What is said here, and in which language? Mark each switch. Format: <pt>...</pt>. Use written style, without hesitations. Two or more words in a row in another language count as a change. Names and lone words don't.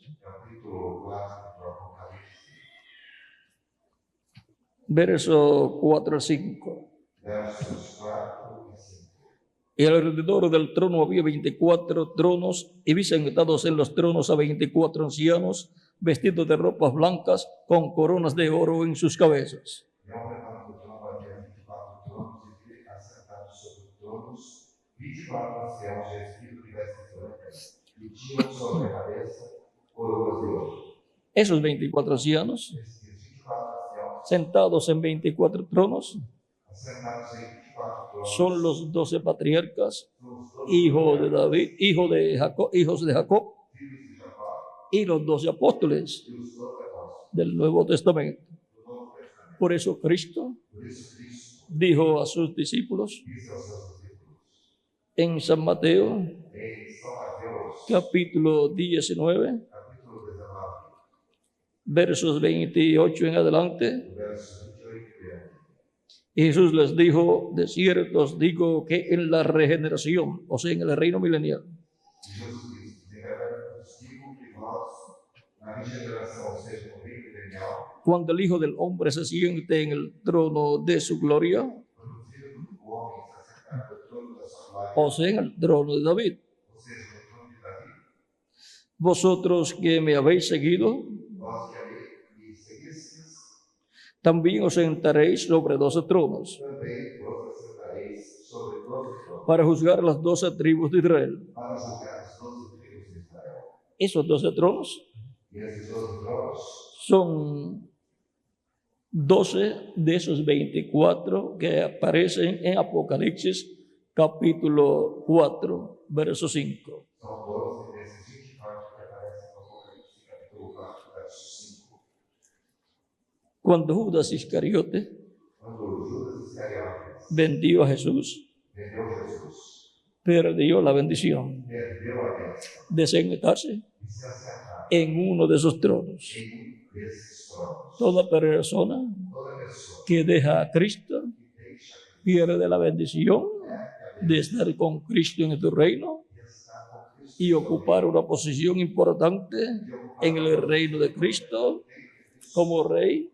<pt>Capítulo 4 do Apocalipse,</pt> <es>verso 4 al 5.</es> <pt>versos 4 e 5.</pt> <es>Y alrededor del trono había 24 tronos, y vi sentados en los tronos a 24 ancianos, vestidos de ropas blancas, con coronas de oro en sus cabezas.</es> <pt>E ao redor do trono havia 24 tronos, e vi assentados sobre tronos 24 anciãos vestidos de vestes brancas, e tinham sobre a cabeça coroas de ouro.</pt> <es>Esos 24 ancianos,</es> <pt>Esses 24 anciãos,</pt> <es>sentados en 24 tronos,</es> <pt>assentados em 24 tronos,</pt> <es>son los 12 patriarcas,</es> <pt>são os 12</pt> <es>hijos de David, hijos de Jacob,</es> <pt>filhos de Jacó</pt> <es>y los 12 apóstoles</es> <pt>e os 12 apóstolos</pt> <es>del Nuevo Testamento.</es> <pt>do Novo Testamento.</pt> <es>Por eso Cristo</es> <pt>Por isso Cristo</pt> <es>dijo a sus discípulos</es> <pt>disse aos seus discípulos,</pt> <es>en San Mateo, em São Mateus, capítulo 19,</es> <pt>capítulo 19,</pt> <es>versos 28 en adelante,</es> <pt>do verso 28 e 30.</pt> <es>y Jesús les dijo: de cierto os digo que en la regeneración, o sea, en el reino milenial,</es> <pt>E Jesus disse, de verdade vos digo que vós, na regeneração, ou seja, no reino milenial,</pt> <es>cuando el Hijo del Hombre se siente en el trono de su gloria,</es> <pt>quando o Filho do Homem se assentar no trono da sua glória,</pt> <es>o sea, en el trono de David,</es> <pt>ou seja, no trono de Davi,</pt> <es>vosotros que me habéis seguido,</es> <pt>vós que me seguistes,</pt> <es>también os sentaréis sobre 12 tronos,</es> <pt>também vos assentareis sobre 12 tronos,</pt> <es>para juzgar las 12 tribus de Israel.</es> <pt>para julgar as 12 tribos de Israel.</pt> <es>Esos 12 tronos</es> <pt>E esses 12 tronos</pt> <es>son 12 de esos 24 que aparecen en Apocalipsis capítulo 4, verso 5.</es> <pt>são 12 desses 24 que aparecem no Apocalipse, capítulo 4, verso 5.</pt> <es>Cuando Judas Iscariote</es> <pt>Quando Judas Iscariotes</pt> <es>vendió a Jesús,</es> <pt>vendeu Jesus,</pt> <es>perdió la bendición</es> <pt>perdeu a bênção</pt> <es>de sentarse</es> <pt>e se assentar</pt> <es>en uno de esos tronos.</es> <pt>em um desses tronos.</pt> <es>Toda persona</es> <pt>Toda pessoa</pt> <es>que deja a Cristo</es> <pt>que deixa</pt> <es>pierde la bendición de estar con Cristo en tu reino</es> <pt>de estar com Cristo</pt> <es>y ocupar una posición importante en el reino de Cristo como rey,</es>